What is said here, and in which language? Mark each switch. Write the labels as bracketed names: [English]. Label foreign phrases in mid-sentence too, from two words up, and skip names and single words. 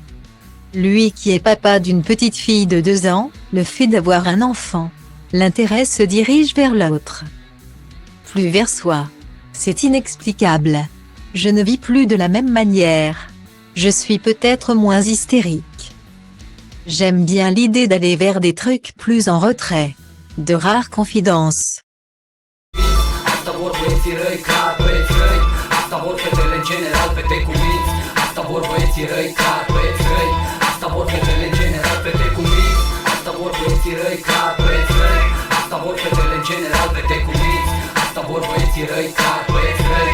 [French] Lui qui est papa d'une petite fille de 2 ans, le fait d'avoir un enfant, l'intérêt se dirige vers l'autre. Plus vers soi. C'est inexplicable. Je ne vis plus de la même manière. Je suis peut-être moins hystérique. J'aime bien l'idée d'aller vers des trucs plus en retrait. De rares confidences. [Romanian] Asta vor băieții răi, clar băieți răi. Asta vor fetele în general, fete cu minți. Asta vor băieții răi, clar băieți răi. Asta vor fetele în general, fete cu minți. Asta vor băieții răi, clar băieți răi. Asta vor fetele în general, fete cu minți. Asta vor băieții răi, clar băieți răi.